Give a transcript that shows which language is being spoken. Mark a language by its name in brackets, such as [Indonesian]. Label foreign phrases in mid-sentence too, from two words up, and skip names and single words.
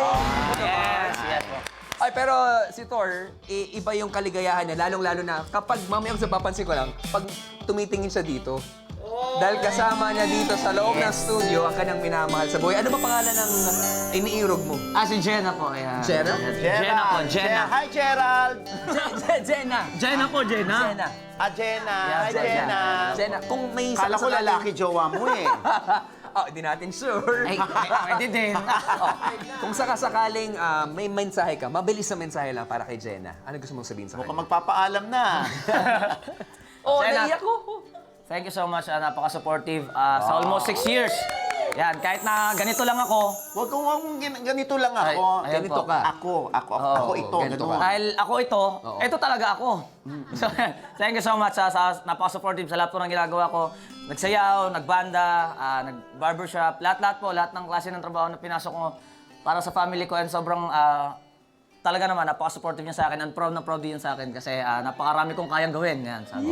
[Filipino] Yes po. Ay, pero si Thor, iba yung kaligayahan niya, lalong-lalo na kapag mamayang sa papansin ko lang, pag tumitingin siya dito, Dahil kasama niya dito sa loob ng studio ang kanyang minamahal sa buhay. Ano ba pangalan ng iniirog mo? Si Jenna po. Ayan. Jenna? Jenna po, Jenna. Hi, Gerald. Jenna. Jenna po, Jenna. Jenna. Jenna. Yeah, Hi, Jenna. Jenna. Jenna. Kung may Kala ko sakasakaling- lalaki jowa mo eh. Di natin sure. Ay, pwede din. Kung sakasakaling may mensahe ka, mabilis na mensahe lang para kay Jenna. Ano gusto mong sabihin sa Mukhang kanya? magpapaalam na. Naiyak Jenna. ko. [English] Thank you so much. [Filipino] Napaka-supportive. Sa [English] almost 6 years. [Filipino] Yan, kahit na ganito lang ako. Huwag kong ganito lang ako. Ay, ayan Ganito po. ka. Ako ito. ganito Ganun. ka. Dahil ako ito talaga ako. So, [English] thank you so much [Filipino] sa napaka-supportive sa lahat po ng ginagawa ko. Nagsayaw, nagbanda, nag-barbershop, lahat po, lahat ng klase ng trabaho na pinasok ko para sa family ko and sobrang talaga naman, napaka-supportive niya sa akin and proud na proud din sa akin kasi napakarami kong kayang gawin. Yan, sabi.